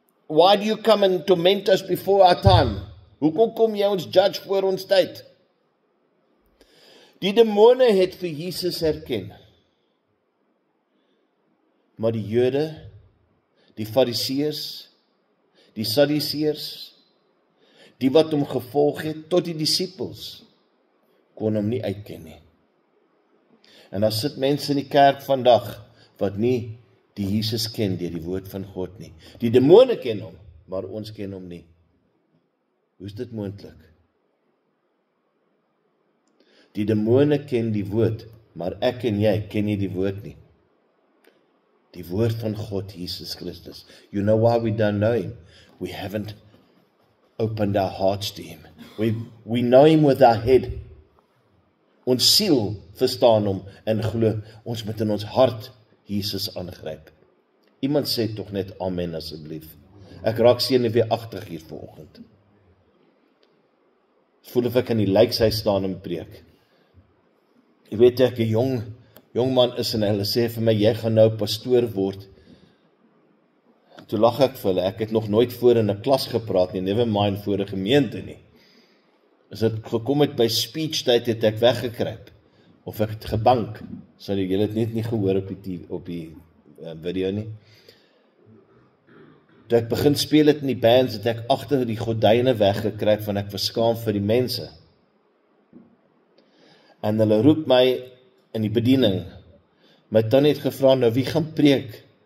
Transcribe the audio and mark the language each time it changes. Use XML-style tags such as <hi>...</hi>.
<en>Why do you come and torment us before our time?</en> <af>Hoekom kom jy ons judge voor ons tyd? Die demone het vir Jesus herken. Maar die Jode, die Fariseërs, die Sadduseërs, die wat hom gevolg het, tot die disippels, kon hom nie uitken nie. En daar sit mense in die kerk vandag, wat nie die Jesus ken deur die woord van God nie. Die demone ken hom, maar ons ken hom nie. Hoe is dit moontlik? Die demone ken die woord, maar ek en jy ken nie die woord nie. Die woord van God, Jesus Christus.</af> <en>You know why we don't know him? We haven't opened our hearts to him. We know him with our head.</en> <af>Ons siel verstaan hom en glo, ons moet in ons hart Jesus aangryp. Iemand sê tog net amen asseblief. Ek raak senuweeagtig hier vanoggend. Voel of ek in die lijkhuis staan en preek. Jy weet ek 'n jong man is en hulle sê vir my, jy gaan nou pastoor word. Toe lag ek vir hulle, ek het nog nooit voor in 'n klas gepraat nie,</af> <en>never mind</en> <af>voor 'n gemeente nie. As dit gekom het by speech tyd, het ek weggekruip, of ek het gebank, sorry, julle het net nie gehoor op die video nie. Toe ek begin speel het in die bands, het ek agter die gordyne weggekruip, want ek was skaam vir die mense. En hulle roep my in die bediening. My tannie het gevra, nou wie gaan preek?</af>